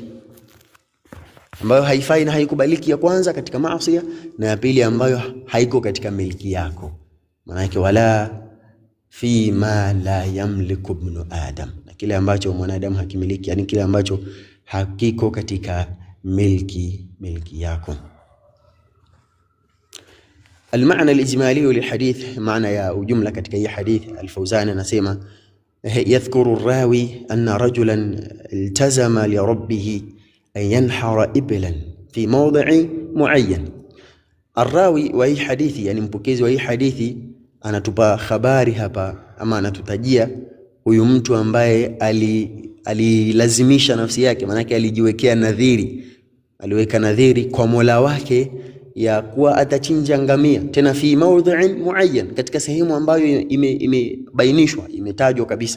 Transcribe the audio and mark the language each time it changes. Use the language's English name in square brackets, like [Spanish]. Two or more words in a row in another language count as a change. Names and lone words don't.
[Swahili] Ambayo haifai na haikubaliki, ya kwanza katika maasi, na ya pili ambayo haiko katika milki yako. Maana yake [Arabic] ولا فيما لا يملك ابن آدم, [Swahili] na kile ambacho mwanadamu hakimiliki, yani kile ambacho hakiko katika milki yako. [Arabic] المعنى الإجمالي للحديث، معنى يا وجملة [Swahili] katika hii hadith. [Arabic] Al-Fawzan anasema يذكر الراوي أن رجلا التزم لربه أن ينحر إبلا في موضع معين. [Swahili] الراوي wa hii hadithi, yani mpokezi wa hii hadithi, anatupa habari hapa ama anatutajia huyu mtu ambaye alilazimisha nafsi yake, maana yake alijiwekea nadhiri, aliweka nadhiri kwa Mola wake ya kuwa atachinja ngamia, tena [Arabic] في موضع معين, [Swahili] katika sehemu ambayo imebainishwa, imetajwa kabisa.